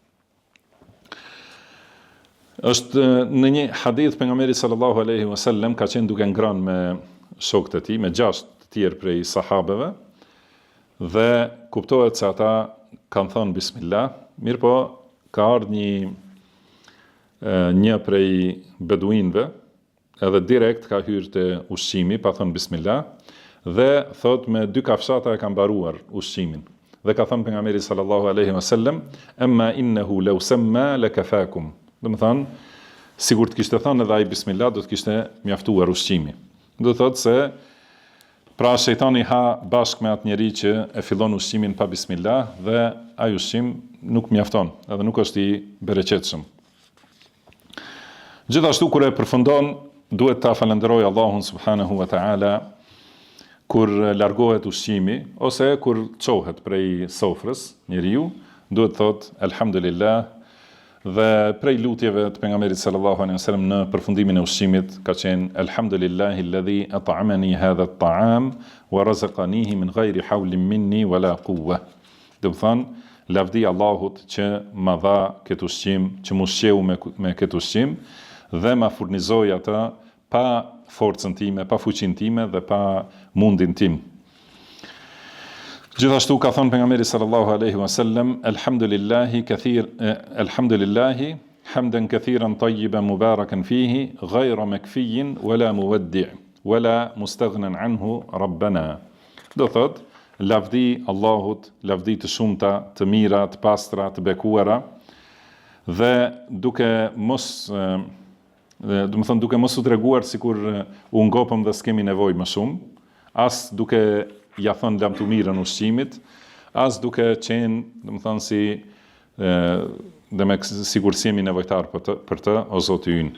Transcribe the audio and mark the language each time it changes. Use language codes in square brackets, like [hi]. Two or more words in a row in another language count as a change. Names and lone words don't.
[sq] Është në një hadith pejgamberi [ar] صلى الله عليه وسلم [sq] ka qenë duke ngrënë me shokët e tij, me 6 të tjerë prej sahabeve, dhe kuptohet se ata kanë thënë bismillah, mirëpo ka ardhur një prej beduinëve, edhe direkt ka hyrë te ushqimi pa thënë bismillah, dhe thot me 2 kafshata e ka mbaruar ushqimin. Dhe ka thënë pejgamberi [ar] صلى الله عليه وسلم, أما إنه لو سمى لكفاكم. [sq] Domethënë, sigur të kishte thënë edhe ai bismillah, do të kishte mjaftuar ushqimi. Do të thotë se pra shejtani ha bashkë me atë njeri që e fillon ushqimin pa bismillah dhe ai ushqim nuk mjafton, edhe nuk është i bereqetshëm. Gjithashtu kur e përfundon, duhet ta falenderoj Allahun [ar] سبحانه وتعالى [sq] kur largohet ushqimi ose kur çohet prej sofrës njeriu, duhet thot alhamdulillah. Dhe prej lutjeve të pejgamberit [ar] صلى الله عليه وسلم [sq] në përfundimin e ushqimit ka qenë [ar] الحمد لله الذي أطعمني هذا الطعام ورزقنيه من غير حول مني ولا قوة. [sq] Do të thonë lavdi Allahut që ma dha këtë ushqim, që më ushqeu me këtë ushqim dhe ma furnizoi atë pa forcën time, pa fuqinë time dhe pa mundin tim. Gjithashtu ka thënë pejgamberi [ar] صلى الله عليه وسلم, الحمد لله حمدا كثيرا طيبا مباركا فيه غير مكفي ولا مودع ولا مستغنى عنه ربنا. [sq] Do thot, lavdi Allahut, lavdi të shumta, të mira, të pastra, të bekuara, dhe duke mos u treguar sikur u ngopëm dhe s'kemi nevojë më shumë, as duke ja thënë lam të mirën ushqimit, as duke qenë, domethënë si dhe me sigur si jemi nevojtar për të, o Zoti ynë.